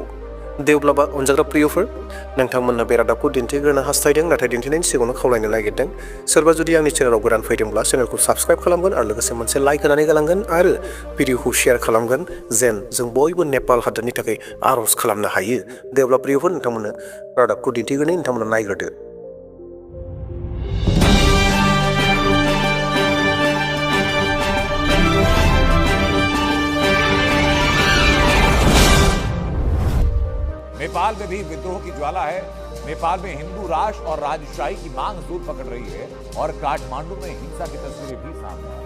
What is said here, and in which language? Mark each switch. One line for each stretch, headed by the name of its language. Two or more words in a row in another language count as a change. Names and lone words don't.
Bodo: दे अब्लाबा अनजाग्रा प्रियफोर, नोंथांमोननो बे रादाबखौ दिन्थिग्रोनो हास्थायदों, नाथाय दिन्थिनायनि सिगाङावनो खावलायनो नागिरदों। सोरबा जुदि आंनि चेनेलाव गोदान फैदोंब्ला चेनेलखौ साबस्क्राइब खालामगोन आरो लोगोसे मोनसे लाइक होनानै गालांगोन आरो भिडिअखौ शेयार खालामगोन, जेन जों बयबो नेपाल हादोरनि थाखाय आर'ज खालामनो हायो। दे अब्ला प्रियफोर, नोंथांमोननो रादाबखौ दिन्थिग्रोनो, नोंथांमोना नायग्रोदो।
Hindi: नेपाल में भी विद्रोह की ज्वाला है। नेपाल में हिंदू राष्ट्र और राजशाही की मांग जोर पकड़ रही है और काठमांडू में हिंसा की तस्वीरें भी सामने आई।